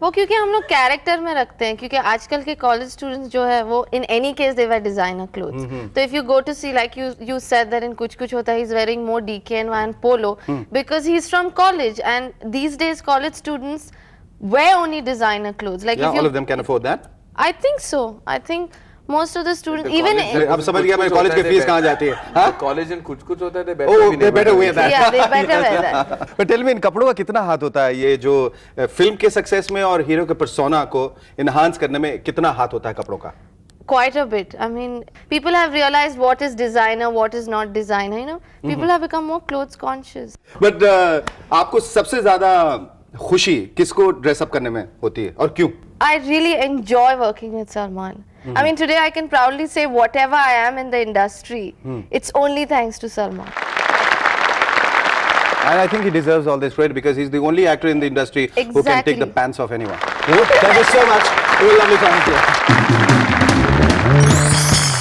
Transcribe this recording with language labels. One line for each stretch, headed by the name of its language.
Hindi: वो क्योंकि हम लोग कैरेक्टर में रखते हैं, क्योंकि आजकल के कॉलेज स्टूडेंट्स जो है वो
English: In any case they wear designer clothes. तो if you go to see like you said that in Kuch Kuch Hota Hai he is wearing more DKNY and polo because he is from college, and these days college students wear only designer clothes. Like Yeah, if you, all of them can afford that. I think so. I think most of the students even
Hindi: अब समझ गया मैं college की fees कहाँ जाती है? हाँ? College में कुछ होता है
English: Oh, they better wear that. yeah, they better wear that. But tell me,
Hindi: इन कपड़ों का कितना हाथ होता है? ये जो फिल्म के सक्सेस में और हीरो के पर्सोना को इनहांस करने में कितना हाथ होता है कपड़ों का?
English: Quite a bit. I mean, people have realized what is designer, what is not designer. You know, people have become more clothes conscious.
Hindi: But आपको सबसे ज्यादा खुशी किसको ड्रेसअप करने में होती है और क्यों?
English: I really enjoy working with Salman. I mean, today I can proudly say whatever I am in the industry, it's only thanks to Salman. And I think he deserves all this credit because he's the only actor in the industry who can take Exactly. the pants off anyone. Thank you so much. It was lovely talking to you.